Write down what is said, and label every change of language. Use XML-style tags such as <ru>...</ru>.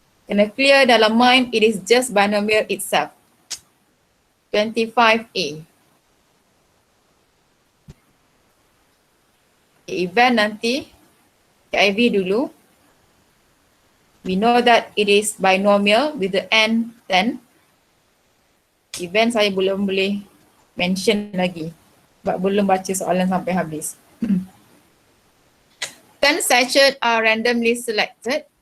<ms>Kena clear dalam mind,</ms> <en>it is just binomial itself.</en> <ms>25A. Event nanti, KIV dulu.</ms> <en>We know that it is binomial with the n 10.</en> <ms>Event saya belum boleh mention lagi. Sebab belum baca soalan sampai habis.</ms> <en>10 sachet are randomly selected.</en>